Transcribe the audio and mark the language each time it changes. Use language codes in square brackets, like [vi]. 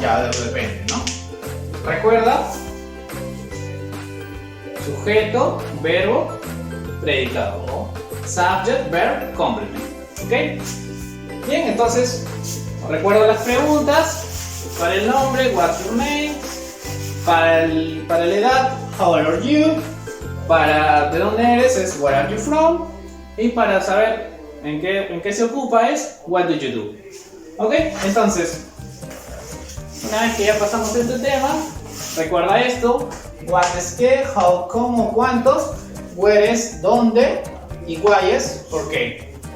[es] Ya depende, ¿no? Recuerda, sujeto, verbo, predicado, ¿no? Subject, verb, complement. ¿Ok? Bien, entonces, recuerda las preguntas. [en] Para el nombre, what's your name? Para la edad, how old are you? [es] Para de dónde eres es where are you from? Y para saber en qué se ocupa es what do you do? ¿Ok? Entonces, una vez que ya pasamos este tema, recuerda esto: what es qué, how, cómo, cuántos, where es dónde y why es por qué.